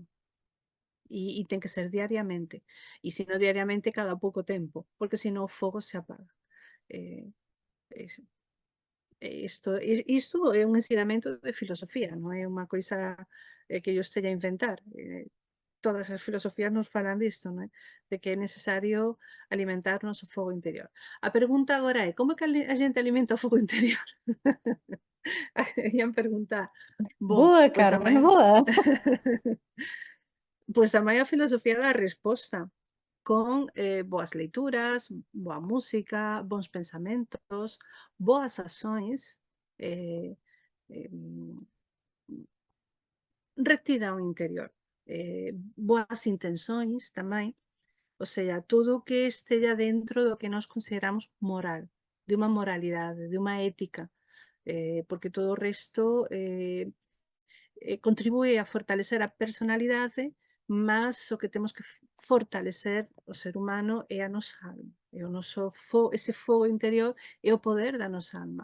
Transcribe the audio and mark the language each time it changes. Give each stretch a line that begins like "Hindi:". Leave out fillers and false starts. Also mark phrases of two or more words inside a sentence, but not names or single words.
Portuguese: E tem que ser diariamente. E se não diariamente, cada pouco tempo, porque senão o fogo se apaga.
Galician: Isto é un ensinamento de filosofía, non é unha coisa que eu esteja a inventar. Todas as filosofías nos falan disto, non é? De que é necesario alimentar o noso fogo interior. A pregunta agora é, como é que a gente alimenta o fogo interior? Ian preguntar. Bom, Boa, pois Carmen, tamén, boa! pois tamén a filosofía dá a resposta con boas leituras, boa música, bons pensamentos, boas ações, eh, eh,
Portuguese: rectidão interior, boas intenções tamén, ou seja, tudo o que esteja dentro do que nós consideramos moral,
Galician: de unha moralidade, de unha ética, porque todo o resto contribúe a fortalecer a personalidade, mas o que temos que fortalecer o ser humano é a nosa alma, é o noso ese fogo interior é o poder da nosa alma.